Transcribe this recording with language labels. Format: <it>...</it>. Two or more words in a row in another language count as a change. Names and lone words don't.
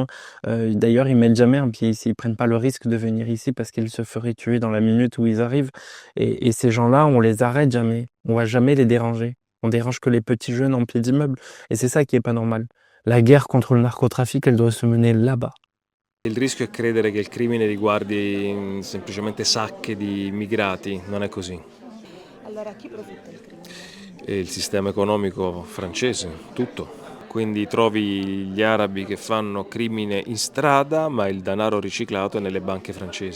<fr>D'ailleurs, ils mettent jamais un pied ici, ils prennent pas le risque de venir ici parce qu'ils se feraient tuer dans la minute où ils arrivent. Et ces gens-là, on les arrête jamais, on va jamais les déranger. On dérange que les petits jeunes en pied d'immeuble. Et c'est ça qui est pas normal. La guerre contre le narcotrafic, elle doit se mener là-bas.</fr> <it>Il rischio è credere che il crimine riguardi semplicemente sacche di immigrati, non è così. Allora chi profitta del crimine? Il sistema economico francese, tutto. Quindi trovi gli arabi che fanno crimine in strada, ma il denaro riciclato è nelle banche francesi.</it>